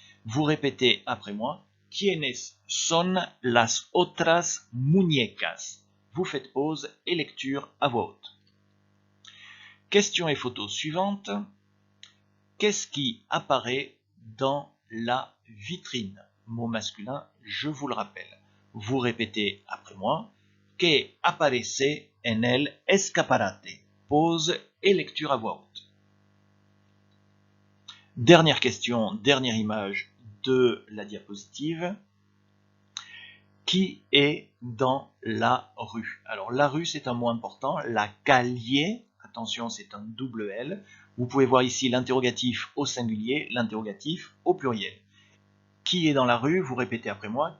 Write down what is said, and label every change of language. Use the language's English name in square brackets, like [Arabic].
[French] Vous répétez après moi, [Spanish] ¿Quiénes son las otras muñecas? [French] Vous faites pause et lecture à voix haute. Question et photo suivante. Qu'est-ce qui apparaît dans la vitrine? Mot masculin, je vous le rappelle. Vous répétez après moi. [Spanish] Que aparece en el escaparate? [French] Pause et lecture à voix haute. Dernière question, dernière image de la diapositive. Qui est dans la rue? Alors la rue, c'est un mot important. La calle, attention, c'est un double L. Vous pouvez voir ici l'interrogatif au singulier, l'interrogatif au pluriel. Qui est dans la rue? Vous répétez après moi.